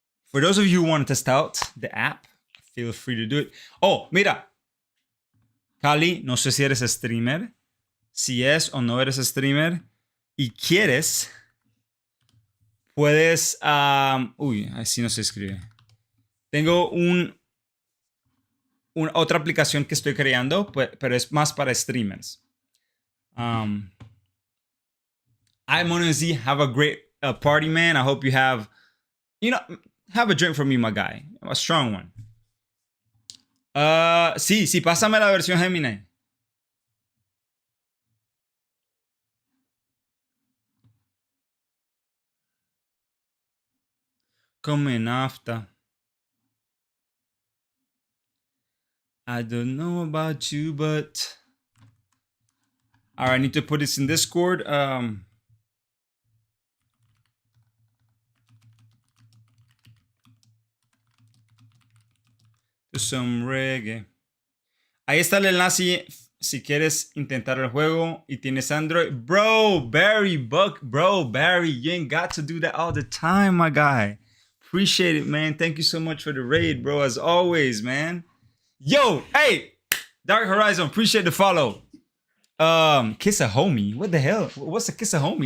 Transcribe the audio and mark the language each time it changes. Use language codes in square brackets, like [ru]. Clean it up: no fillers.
[en] For those of you who want to test out the app, feel free to do it. [es] Oh, mira. Cali, no sé si eres streamer. Si es o no eres streamer y quieres, puedes. Uy, así no se escribe. Tengo otra aplicación que estoy creando, pero es más para streamers. [en] Hi, Monezi. Have a great party, man. I hope you have, have a drink for me, my guy. A strong one. [es] Sí, pásame la versión Gemini. [en] Come after. I don't know about you, but. All right, I need to put this in Discord. To some reggae. [es] Ahí está el enlace si quieres intentar el juego y tienes Android. [en] Bro, Barry, you ain't got to do that all the time, my guy. Appreciate it, man. Thank you so much for the raid, bro, as always, man. Yo, hey, Dark Horizon, appreciate the follow. Kiss a homie. What the hell? What's a kiss a homie?